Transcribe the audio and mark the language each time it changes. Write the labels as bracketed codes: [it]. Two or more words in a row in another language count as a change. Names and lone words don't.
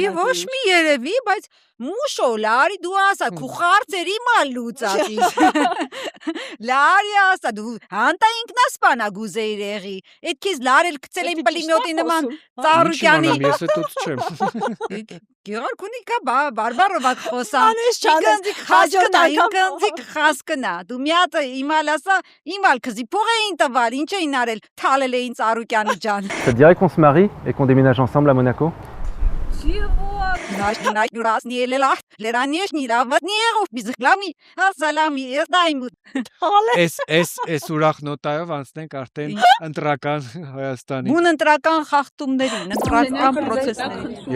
[hy] Չի ոչ մի երևի, բայց Մուշո, լարի դու ասա, քու խարծերի մալ լուծածի։ Լարի ասա, դու հանտա ինքնասպանա գուզեիր եղի։ Այդ քեզ լարել գցել են պլիմյոտի նման Ծառուկյանի։ Ես է դուց չեմ։ Գեորգունի կա բարբարովա խոսան։ Ինքնձիկ խասկնա։ Դու մի հատ իմալ ասա, իմալ քզի փող էին տվար, ինչ էին արել, թալել էին Ծառուկյանի ջան։ [fr] Ça te dirait qu'on se marie et qu'on déménage ensemble à Monaco? [hy] Այս ուրախ նոտայով անցնենք արդեն ընտրական Հայաստանի։ Բուն ընտրական խախտումներին, ընտրական պրոցեսներին։